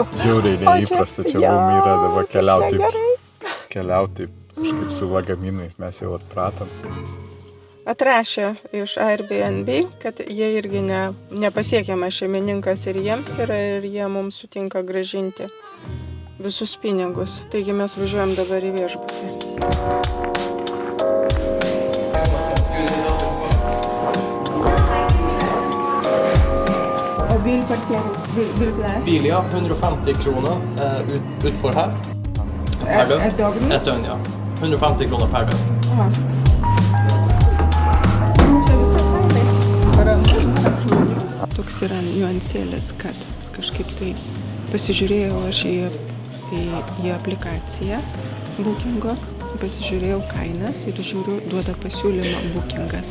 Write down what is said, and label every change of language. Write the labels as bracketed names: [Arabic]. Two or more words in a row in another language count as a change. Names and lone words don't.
[Lithuanian] Žiauriai neįprasta čia mum yra dabar keliauti kažkaip su lagaminais, mes jau atpratom. Atrašė iš Airbnb, kad jie irgi nepasiekiamas šeimininkas ir jiems yra ir jie mums sutinka grąžinti visus pinigus. Taigi mes važiuojam dabar į viešbutį. [Swedish] Och bilparkering, Bil, ja. 150 kronor utfor här. Ett dygn? Ett dygn, ja. 150 kronor per dygn. Aha. [Lithuanian] Toks yra niuansėlis, kad kažkaip tai pasižiūrėjau aš į aplikaciją Bookingo, pasižiūrėjau kainas ir žiūriu, duoda pasiūlymą Bookingas.